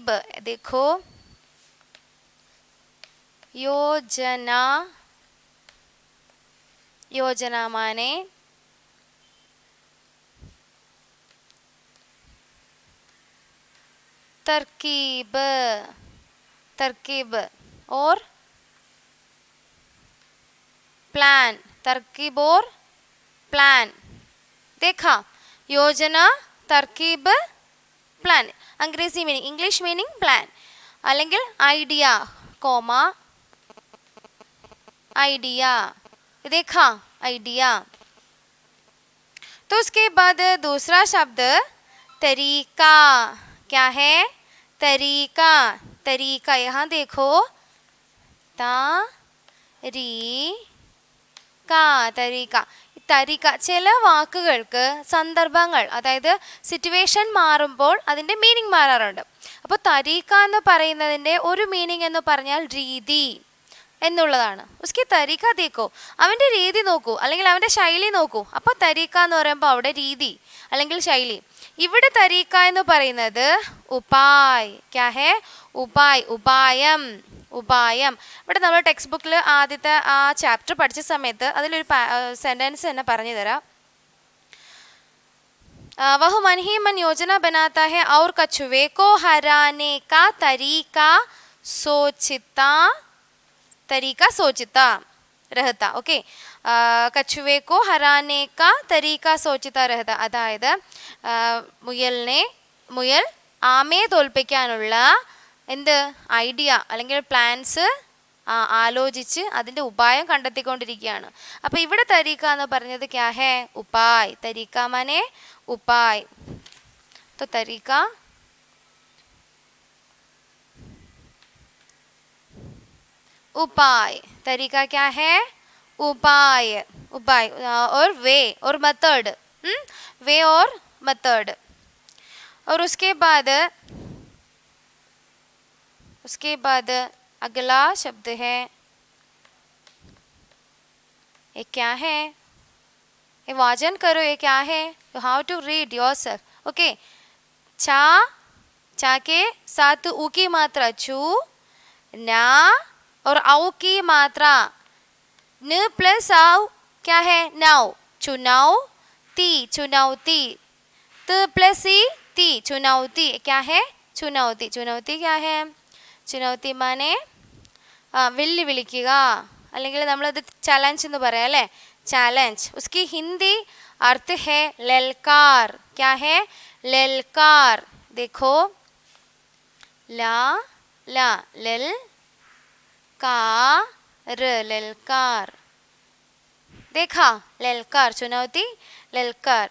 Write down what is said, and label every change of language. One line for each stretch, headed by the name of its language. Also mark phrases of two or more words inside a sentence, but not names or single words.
Hindi: देखो, योजना माने तरकीब और प्लान. तरकीब और प्लान. देखा, योजना, तरकीब, प्लान. अंग्रेजी मीनिंग,
English: English meaning plan.
Malayalam: അല്ലെങ്കിൽ ഐഡിയ, കോമ,
Hindi: आइडिया. देखा, आइडिया. तो उसके बाद दूसरा शब्द तरीका. क्या है? तरीका. तरीका, यहाँ देखो, तरीका.
Malayalam: തരിക ചില വാക്കുകൾക്ക് സന്ദർഭങ്ങൾ, അതായത് സിറ്റുവേഷൻ മാറുമ്പോൾ അതിൻ്റെ മീനിങ് മാറാറുണ്ട്. അപ്പോൾ തരീക്ക എന്ന് പറയുന്നതിൻ്റെ ഒരു മീനിങ് എന്ന് പറഞ്ഞാൽ രീതി എന്നുള്ളതാണ്.
Hindi: उसकी तरीका देखो,
Malayalam: അവൻ്റെ രീതി നോക്കൂ, അല്ലെങ്കിൽ അവൻ്റെ ശൈലി നോക്കൂ. അപ്പോൾ തരീക്ക എന്ന് പറയുമ്പോൾ അവിടെ രീതി അല്ലെങ്കിൽ ശൈലി. ഇവിടെ തരീക്ക എന്ന് പറയുന്നത് ഉപായ്.
Hindi: क्या है?
Malayalam: ഉപായ്, ഉപായം. ഇവിടെ നമ്മൾ
English: text book
Malayalam: ആദ്യത്തെ ആ ചാപ്റ്റർ പഠിച്ച സമയത്ത് അതിലൊരു സെൻറ്റൻസ് തന്നെ പറഞ്ഞു തരാം. वह मन ही मन योजना बनाता है और कछुए को हराने का तरीका सोचता रहता. ओके, कछुए को हराने का तरीका सोचता रहता. അതായത് മുയൽ ആമയെ തോൽപ്പിക്കാനുള്ള എന്ത് ഐഡിയ അല്ലെങ്കിൽ പ്ലാൻസ് ആലോചിച്ച് അതിൻ്റെ ഉപായം കണ്ടെത്തിക്കൊണ്ടിരിക്കുകയാണ്. അപ്പോൾ ഇവിടെ തരീക്ക എന്ന് പറഞ്ഞത്
Hindi: क्या है? उपाय. तरीका माने उपाय. तो तरीका उपाय. तरीका क्या है? उपाय. और वे और मेथड. वे और मेथड. और उसके बाद अगला शब्द है, ये क्या है? ये वाचन करो, ये क्या है?
English: you how to read yourself.
Hindi: ओके, चा के साथ ऊ की मात्रा चू, ना और औ की मात्रा न प्लस आव. क्या है? नाव. चुनौती. त प्लस ई ती, चुनौती. क्या है? चुनौती. क्या है? चुनौती माने
Malayalam: വെല്ലുവിളിക്കുക, അല്ലെങ്കിൽ നമ്മളത് ചലഞ്ച് എന്ന് പറയാം അല്ലേ?
Hindi: ചലഞ്ച്. उसकी हिंदी अर्थ है ललकार. क्या है? ललकार. देखो, ललकार. देखा, ललकार चुनौती, ललकार.